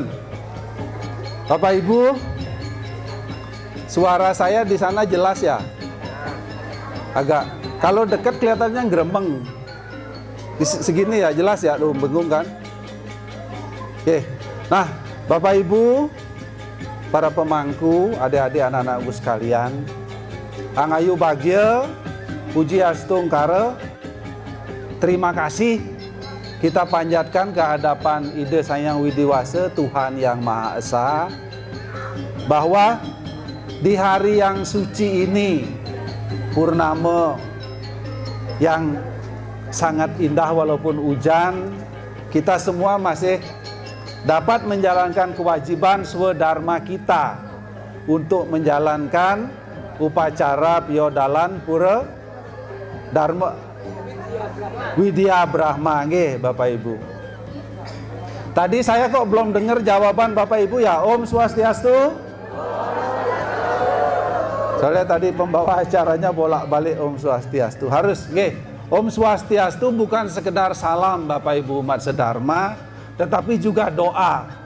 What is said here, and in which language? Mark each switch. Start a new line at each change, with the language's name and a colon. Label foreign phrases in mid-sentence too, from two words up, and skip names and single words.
Indonesian: Bapak Ibu, suara saya di sana jelas ya? Agak, kalau dekat kelihatannya gremeng. Segini ya, jelas ya, tuh bengung kan? Oke, nah Bapak Ibu, para pemangku, adik-adik, anak-anakku sekalian,
Balinese: angayu bagya, puji astungkara,
Indonesian: terima kasih kita panjatkan ke hadapan Ide Sang Widiwasa, Tuhan Yang Maha Esa, bahwa di hari yang suci ini, purnama yang sangat indah walaupun hujan, kita semua masih dapat menjalankan kewajiban swadharma kita untuk menjalankan upacara piodalan pura dharma Widya Brahma, nggih Bapak Ibu. Tadi saya kok belum dengar jawaban Bapak Ibu ya,
Sanskrit: Om Swastiastu.
Indonesian: Soalnya tadi pembawa acaranya bolak-balik
Sanskrit: Om Swastiastu.
Indonesian: Harus, nggih.
Sanskrit: Om Swastiastu
Indonesian: bukan sekedar salam Bapak Ibu umat sedharma, tetapi juga doa.